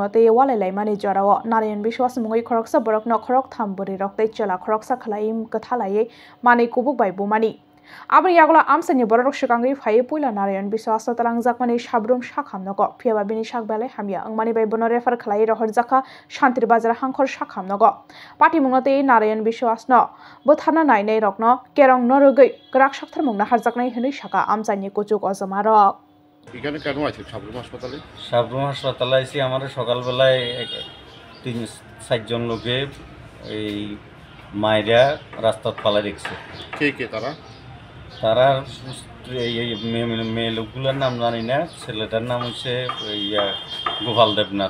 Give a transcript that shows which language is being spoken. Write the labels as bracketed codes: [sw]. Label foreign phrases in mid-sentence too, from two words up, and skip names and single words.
[trp] tei walai laimani jorao Narayan Biswas mungoi khoroksa borokno khorok thamburi roktei chela khoroksa khlaim kathalai mani kubuk bai bumani Abri yagola amsani borok shikangi phai puila Narayan Biswas talangjakmani sabrum sakhamnogo phiaba bini sakbelai hamya angmani bai bono refer khlai rohorjaka Shantir Bazar hangkhor sakhamnogo patimungno tei Narayan Biswas no bothana nainai rokno kerong norogoi grak sakthar mungna harjaknai hinui saka amsani kuchuk ojamarok [bn] এখানে কেন আছে সাবরুম হাসপাতালে? সাবরুম হাসপাতালে আইছি আমাদের সকালবেলায় 3-4 জন লোকে এই মাইরা রাস্তাত পালা দেখছে। কে তারা? তারা মেয়ে লোকগুলোর নাম জানি না, ছেলেটার নাম হচ্ছে গোপাল দেবনাথ।